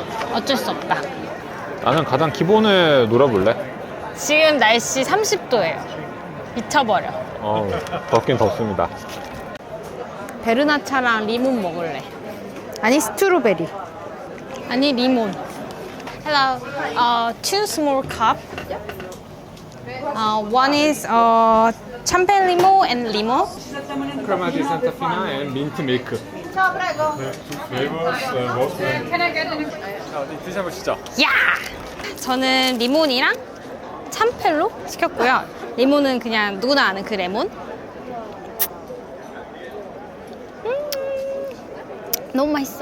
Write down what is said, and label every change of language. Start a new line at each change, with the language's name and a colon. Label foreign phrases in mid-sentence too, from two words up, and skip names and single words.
Korean: 어쩔 수 없다. 나는 가장 기본을 놀아볼래? 지금 날씨 30도예요. 미쳐버려. 덥긴 덥습니다. 베르나차랑 리몬 먹을래. 아니 스트로베리. 아니 리몬.
English: Hello, two small cup. One is champagne limo and limo. Crema di Santafina and mint milk.
Italian: Ciao, prego.
Korean: 어디 드셔보시죠. 야! 저는 리몬이랑 참펠로 시켰고요. 리몬은 그냥 누구나 아는 그 레몬. 너무 맛있어.